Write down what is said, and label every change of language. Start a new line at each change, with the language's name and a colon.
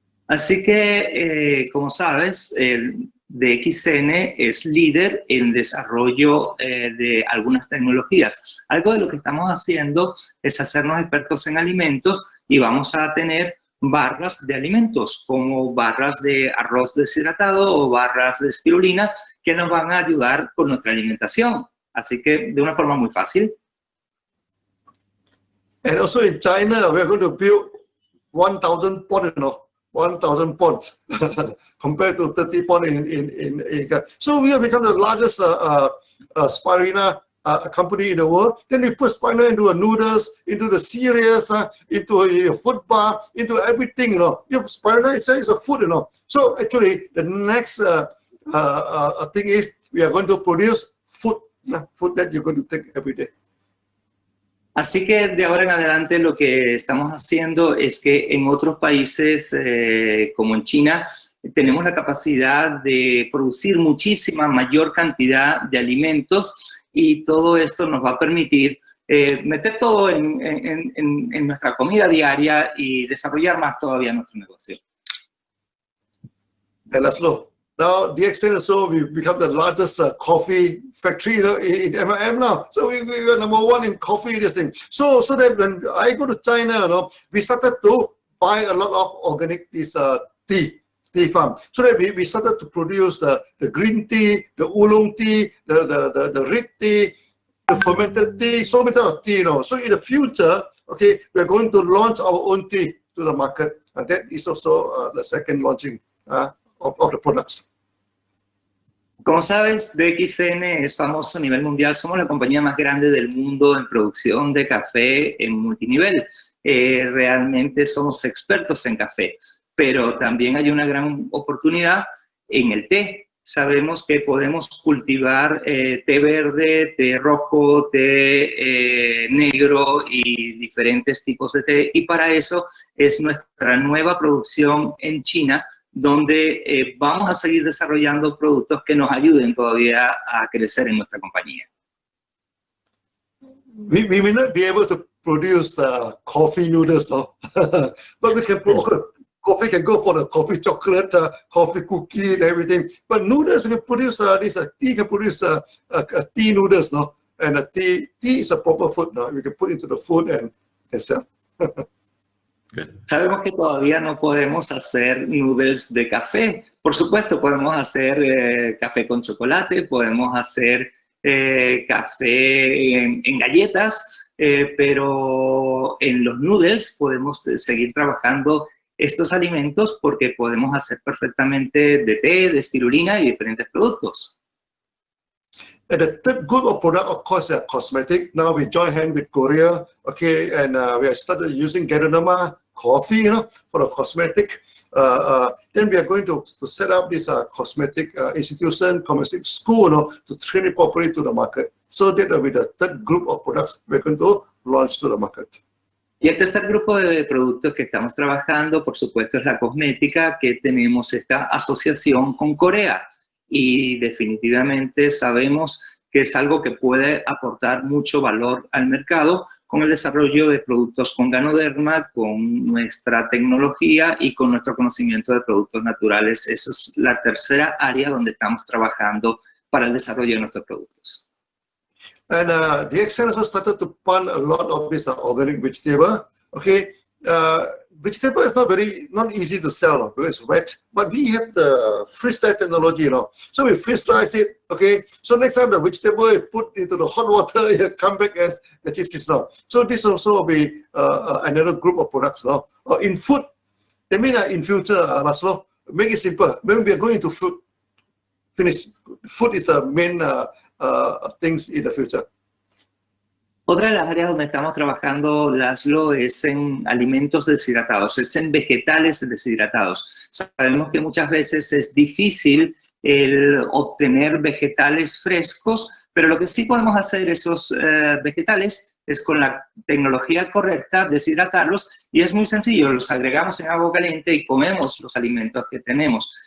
Spanish: Así que, como sabes, DXN es líder en desarrollo de algunas tecnologías. Algo de lo que estamos haciendo es hacernos expertos en alimentos y vamos a tener barras de alimentos, como barras de arroz deshidratado o barras de espirulina, que nos van a ayudar con nuestra alimentación. Así que de una forma muy fácil.
English: And also in China, we're going to build 1,000 ponds, 1,000 ponds compared to 30 ponds in. So we have become the largest spirulina company in the world. Then we put spirulina into noodles, into the cereals, into a food bar, into everything. Spirulina is a food. So actually, the next thing is we are going to produce food that you're going to take every day. Así que de ahora en adelante lo que estamos haciendo es que en otros países como en China tenemos la capacidad de producir muchísima mayor cantidad de alimentos y todo esto nos va a permitir meter todo en nuestra comida diaria y desarrollar más todavía nuestro negocio. And Laszlo, now DXN also we become the largest coffee factory in MIM now. So we are number one in coffee. This thing. So that when I go to China, we started to buy a lot of organic tea farm. So that we started to produce the green tea, the oolong tea, the red tea, the fermented tea, so many of tea. So in the future, okay, we are going to launch our own tea to the market, and that is also the second launching of the products.
Spanish: Como sabes, DXN es famoso a nivel mundial. Somos la compañía más grande del mundo en producción de café en multinivel. Realmente somos expertos en café, pero también hay una gran oportunidad en el té. Sabemos que podemos cultivar té verde, té rojo, té negro y diferentes tipos de té. Y para eso es nuestra nueva producción en China, donde vamos a seguir desarrollando productos que nos ayuden todavía a crecer en nuestra compañía.
English: We may not be able to produce coffee noodles, no? But we can coffee can go for the coffee chocolate, coffee cookie, and everything. But noodles, we can produce tea can produce tea noodles, no? And tea is a proper food, no? We can put into the food and sell.
Spanish: Sabemos que todavía no podemos hacer noodles de café. Por supuesto, podemos hacer café con chocolate, podemos hacer café en galletas, pero en los noodles podemos seguir trabajando estos alimentos porque podemos hacer perfectamente de té, de espirulina y diferentes productos.
English: And the third group of product, of course, are cosmetic. Now we join hand with Korea, okay, and we have started using Geronima coffee, for the cosmetic. Then we are going to set up this cosmetic institution, cosmetic school, to train it properly to the market. So that will be the third group of products we're going to launch to the market.
Spanish: Y el tercer grupo de productos que estamos trabajando, por supuesto, es la cosmética, que tenemos esta asociación con Corea. Y definitivamente sabemos que es algo que puede aportar mucho valor al mercado con el desarrollo de productos con ganoderma, con nuestra tecnología y con nuestro conocimiento de productos naturales. Esa es la tercera área donde estamos trabajando para el desarrollo de nuestros productos.
English: And DXN also started to plant a lot of this organic vegetable. Okay, vegetable is not easy to sell because it's wet, but we have the freeze-dry technology, So we freeze-dry it, okay? So next time the vegetable is put into the hot water, it come back as it is now. So this also will be another group of products, in food, I mean in future, Laszlo, make it simple. When we are going to food, finish. Food is the main things in the future.
Spanish: Otra de las áreas donde estamos trabajando, Laszlo, es en alimentos deshidratados, es en vegetales deshidratados. Sabemos que muchas veces es difícil el obtener vegetales frescos, pero lo que sí podemos hacer esos vegetales es con la tecnología correcta deshidratarlos y es muy sencillo, los agregamos en agua caliente y comemos los alimentos que tenemos.